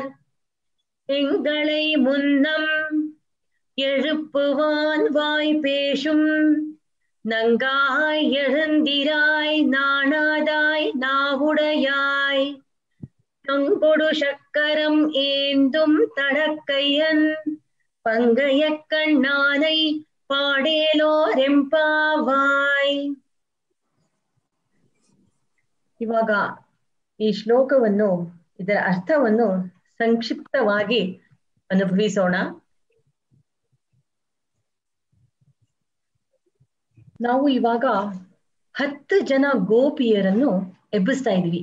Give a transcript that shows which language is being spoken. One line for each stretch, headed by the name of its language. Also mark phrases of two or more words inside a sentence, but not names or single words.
Tamil: எங்களை முன்னம் எழுப்புவான் வாய் பேசும் நங்காய் எழுந்திராய் நாணாதாய் நாவுடையாய் தங்கொடு சக்கரம் ஏந்தும் தடக்கையன் பங்கைய கண்ணானை ಪಾಡೇಲೋರೆಂಪಾವಾಯ್.
Kannada: ಇವಾಗ ಈ ಶ್ಲೋಕವನ್ನು, ಇದರ ಅರ್ಥವನ್ನು ಸಂಕ್ಷಿಪ್ತವಾಗಿ ಅನುಭವಿಸೋಣ. ನಾವು ಇವಾಗ 10 ಜನ ಗೋಪಿಯರನ್ನು ಎಬ್ಬಿಸ್ತಾ ಇದೀವಿ.